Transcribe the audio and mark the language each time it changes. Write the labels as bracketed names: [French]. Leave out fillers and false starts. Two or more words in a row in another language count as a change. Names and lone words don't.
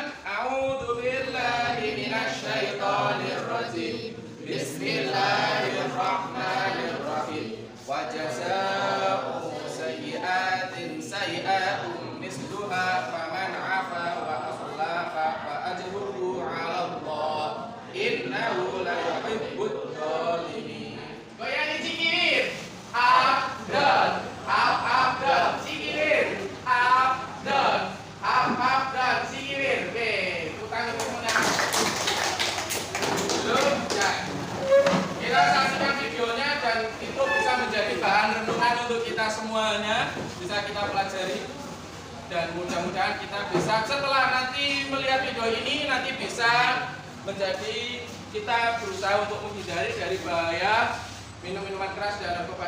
[Arabic] أعوذ بالله من الشيطان الرجيم. بسم الله الرحمن الرحيم. وجزاء سيئة سيئة مثلها فمن عفا وأصلح فأجره على الله. إنه لا يحب الظالمين. [Indonesian] Goyang cikirin. [English] Up down. Up down. Cikirin. Up down. Up down. Cikirin. [Indonesian] Oke, utang semuanya. Belum? Ya. Kita saksikan videonya dan itu bisa menjadi bahan renungan untuk kita semuanya, bisa kita pelajari dan mudah-mudahan kita bisa setelah nanti melihat video ini nanti bisa menjadi kita berusaha untuk menghindari dari bahaya minum-minuman keras dan narkoba.